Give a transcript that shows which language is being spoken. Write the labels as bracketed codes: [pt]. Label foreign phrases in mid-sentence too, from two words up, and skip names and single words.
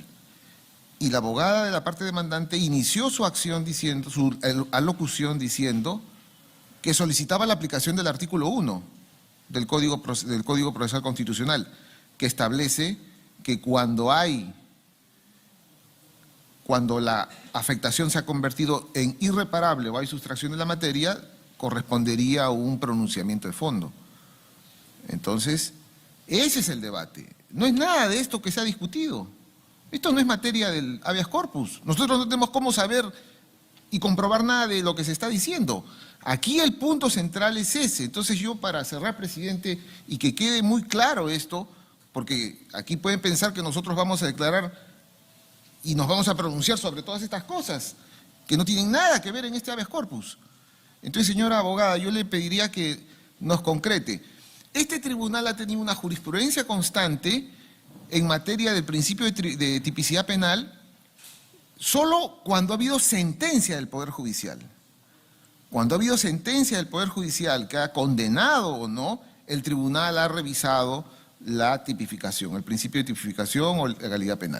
[es] Y la abogada de la parte demandante inició su acción diciendo, su alocución diciendo que solicitaba la aplicación del artículo 1 del Código Procesal Constitucional, que establece que cuando la afectación se ha convertido en irreparable o hay sustracción de la materia, correspondería a un pronunciamiento de fondo. Entonces, ese es el debate. No es nada de esto que se ha discutido. Esto no es materia del [la] habeas corpus. [es] Nosotros no tenemos cómo saber y comprobar nada de lo que se está diciendo. Aquí el punto central es ese. Entonces yo, para cerrar, presidente, y que quede muy claro esto, porque aquí pueden pensar que nosotros vamos a declarar y nos vamos a pronunciar sobre todas estas cosas que no tienen nada que ver en este [la] habeas corpus. [es] Entonces, señora abogada, yo le pediría que nos concrete. Este tribunal ha tenido una jurisprudencia constante en materia del principio de tipicidad penal solo cuando ha habido sentencia del Poder Judicial. Cuando ha habido sentencia del Poder Judicial que ha condenado o no, el tribunal ha revisado la tipificación, el principio de tipificación o legalidad penal.